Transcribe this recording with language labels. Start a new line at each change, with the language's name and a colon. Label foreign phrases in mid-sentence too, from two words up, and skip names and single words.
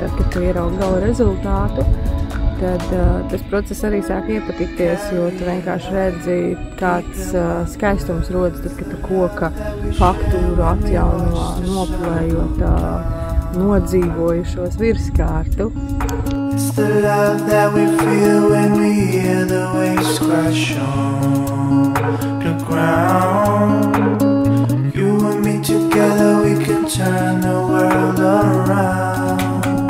Latvian: kad tu ieraugi gala rezultātu, tad tas process arī sāk iepatikties, jo tu vienkārši redzi, kāds skaistums rodas, tad, kad tu koka faktūru atjauno, nopulējot nodzīvojušos virskārtu.
English: It's the love that we feel when we hear the waves crash on the ground. You and me together, we can turn the world around.